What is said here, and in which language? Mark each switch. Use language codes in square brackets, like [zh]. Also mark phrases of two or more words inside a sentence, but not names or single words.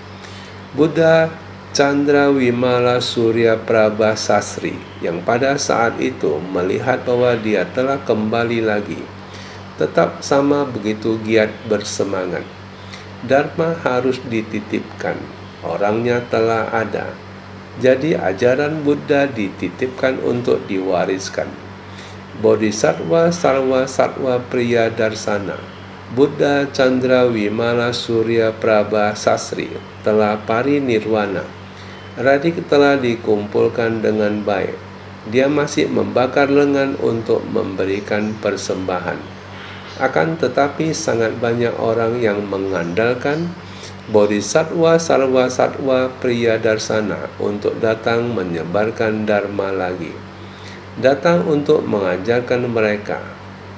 [id] Buddha Chandra Wimala Surya Prabha Sasri yang pada saat itu melihat bahwa dia telah kembali lagi, tetap sama begitu giat bersemangat. Dharma harus dititipkan, orangnya telah ada. Jadi ajaran Buddha dititipkan untuk diwariskan. Bodhisattva Sarwa Sattva Priya Darsana Buddha Chandra Wimala Surya Prabha Sasri telah parinirwana. Radik telah dikumpulkan dengan baik. Dia masih membakar lengan untuk memberikan persembahan. Akan tetapi sangat banyak orang yang mengandalkan Bodhisattva Sarwa Sattva Priya Darsana untuk datang menyebarkan dharma lagi, datang untuk mengajarkan mereka.